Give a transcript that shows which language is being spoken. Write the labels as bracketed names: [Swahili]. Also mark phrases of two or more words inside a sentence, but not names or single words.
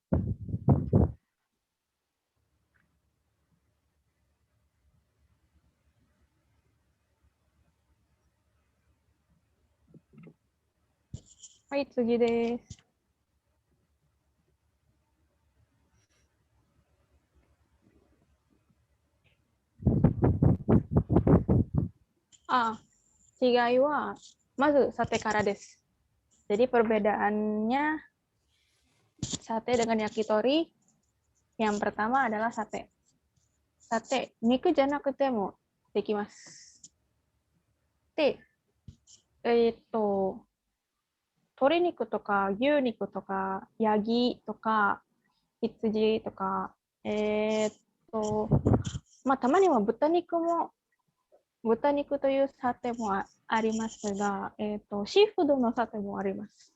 [Japanese] Hai, 次です. 違いはまずサテからです. [Indonesian] Jadi perbedaannya sate dengan yakitori, yang pertama adalah sate. [Japanese] サテ、肉じゃなくてもできます. で、鶏肉とか牛肉とかヤギとか羊とか、たまには豚肉というサテもありますが、シーフードのサテもあります。